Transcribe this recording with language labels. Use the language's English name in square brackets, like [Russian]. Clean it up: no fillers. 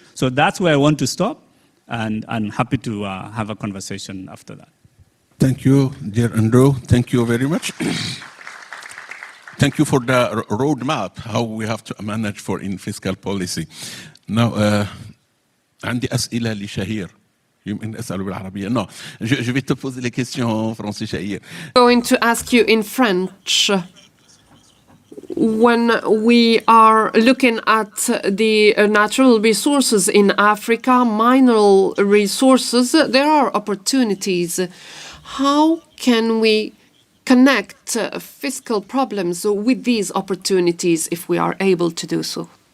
[English] So that's where I want to stop, and I'm happy to have a conversation after that. Thank you, dear Andrew. Thank you very much. Thank you for the roadmap, how we have to manage in fiscal policy. [Arabic] Now, عندي أسئلة لشهير. يمكن أسأله بالعربية. [French] Non, je vais te poser les questions en français, Shahir. [English] Going to ask you in French. When we are looking at the natural resources in Africa, mineral resources, there are opportunities. How can we connect fiscal problems with these opportunities if we are able to do so?